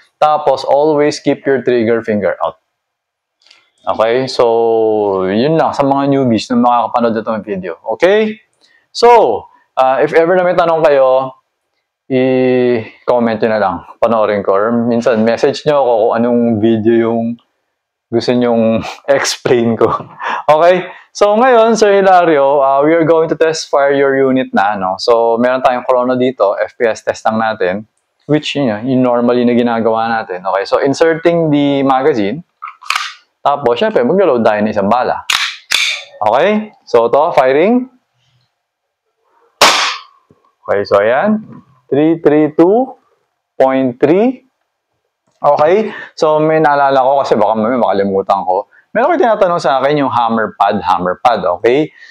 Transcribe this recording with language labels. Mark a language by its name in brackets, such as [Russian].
[Filipino] Tapos, [English] always keep your trigger finger out. Okay? [Filipino] So, yun lang sa mga newbies na makakapanood na itong video. Okay? So, if ever na may tanong kayo, i-comment nyo na lang. Panoorin ko. Or minsan, message nyo ako kung anong video yung gusto nyong explain ko. Okay? [English] So, [Filipino] ngayon, [English] Sir Hilario, we are going to test fire your unit na. No? [Filipino] So, meron tayong chrono dito. FPS test lang natin. Which, yung normally na ginagawa natin. Okay? [English] So, inserting the magazine. [Filipino] Tapos, syempre, mag-load tayo ng isang bala. [English] Okay? So, [Filipino] ito, [English] firing. Okay, so [Filipino] ayan. [English] 332.3. Okay? [Filipino] So, may naalala ko kasi baka may makalimutan ko. Meron ko tinatanong sa akin yung hammer pad. Okay?